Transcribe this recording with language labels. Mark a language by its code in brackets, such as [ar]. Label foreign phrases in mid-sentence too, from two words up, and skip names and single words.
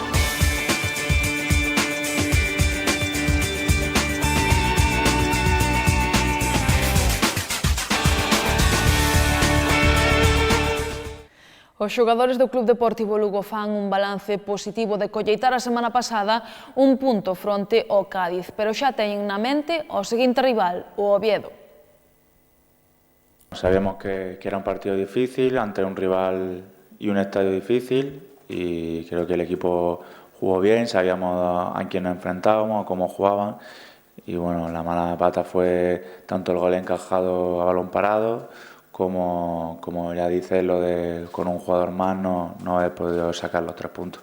[gl] Os xogadores do Club Deportivo Lugo fan un balance positivo de colleitar a semana pasada un punto fronte ao Cádiz, pero xa teñen na mente o seguinte rival, o Oviedo. [es] Sabíamos que era un partido difícil, ante un rival y un estadio difícil, y creo que el equipo jugó bien, sabíamos a quién nos enfrentábamos, cómo jugaban, y bueno, la mala pata fue tanto el gol encajado a balón parado, como ya dice, lo de con un jugador más no haber podido sacar los 3 puntos.